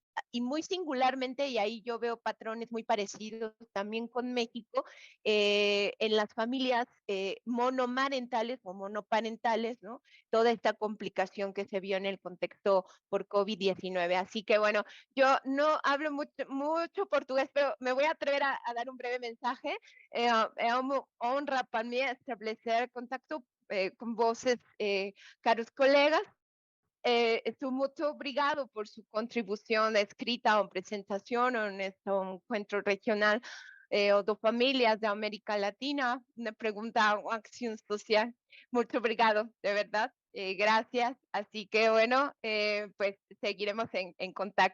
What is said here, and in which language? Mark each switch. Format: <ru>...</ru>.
<es>y muy singularmente, y ahí yo veo patrones muy parecidos también con México, en las familias monomarentales o monoparentales, ¿no? Toda esta complicación que se vio en el contexto por COVID-19. Así que bueno, yo no hablo mucho portugués, pero me voy a atrever a dar un breve mensaje.</es> <pt>É uma honra para mim estabelecer contacto com vocês, caros colegas. Muito obrigado</pt> <es>por su contribución escrita o presentación en este encuentro regional o de familias de América Latina, una pregunta o acción social. Mucho obrigado, de verdad. Gracias. Así que bueno, pues seguiremos en contacto.</es>